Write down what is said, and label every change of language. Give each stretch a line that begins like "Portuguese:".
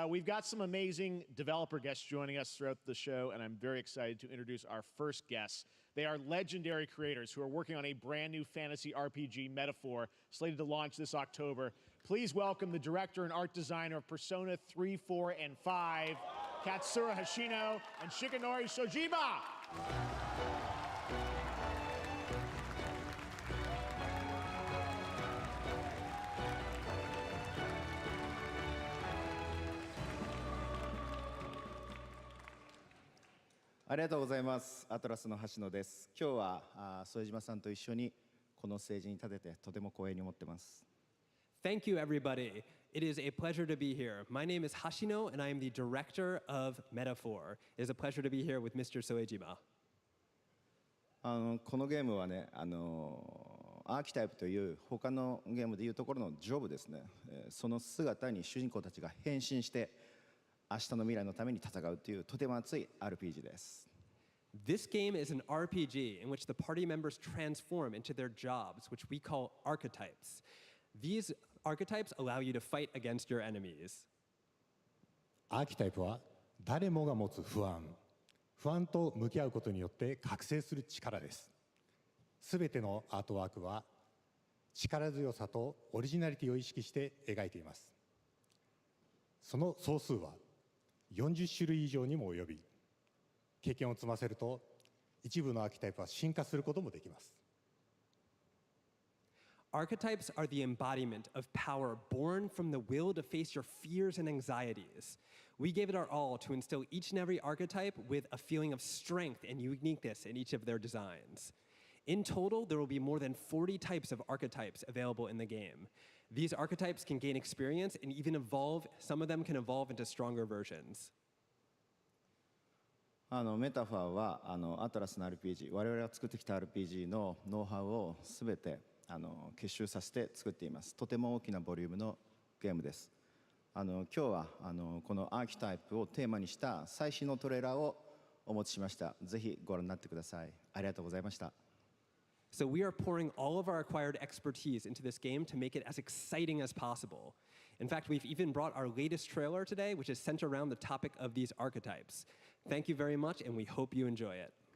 English: We've got some amazing developer guests joining us throughout the show, and I'm very excited to introduce our first guests. They are legendary creators who are working on a brand new fantasy RPG, Metaphor, slated to launch this October. Please welcome the director and art designer of Persona 3, 4, and 5, Katsura Hashino, and Shikanori Shojima.
Japanese: 「ありがとうございます。アトラスの橋野です。今日は副島さんと一緒にこのステージに立ててとても光栄に思ってます。
English: Thank you, everybody. It is a pleasure to be here. My name is Hashino, and I am the director of Metaphor. It is a pleasure to be here with Mr. Soejima.
Japanese: このゲームはね、アーキタイプという他のゲームでいうところのジョブですね。その姿に主人公たちが変身して明日の未来のために戦うというとても熱い RPG です。
English: This game is an RPG in which the party members transform into their jobs, which we call archetypes. These archetypes allow you to fight against your enemies.
Japanese: アーキタイプは誰もが持つ不安と向き合うことによって覚醒する力です。すべてのアートワークは力強さとオリジナリティを意識して描いています。その総数は40種類以上にも及び、経験を積ませると一部のアーキタイプは進化することもできます。
English: Archetypes are the embodiment of power born from the will to face your fears and anxieties. We gave it our all to instill each and every archetype with a feeling of strength and uniqueness in each of their designs. In total, there will be more than 40 types of archetypes available in the game. These archetypes can gain experience and even evolve. Some of them can evolve into stronger versions.
Japanese: メタファーはアトラスの RPG、我々が作ってきた RPG のノウハウをすべて結集させて作っています。とても大きなボリュームのゲームです。今日はこのアーキタイプをテーマにした最新のトレーラーをお持ちしました。ぜひご覧になってください。ありがとうございました。
English: So we are pouring all of our acquired expertise into this game to make it as exciting as possible. In fact, we've even brought our latest trailer today, which is centered around the topic of these archetypes. Thank you very much, and we hope you enjoy it.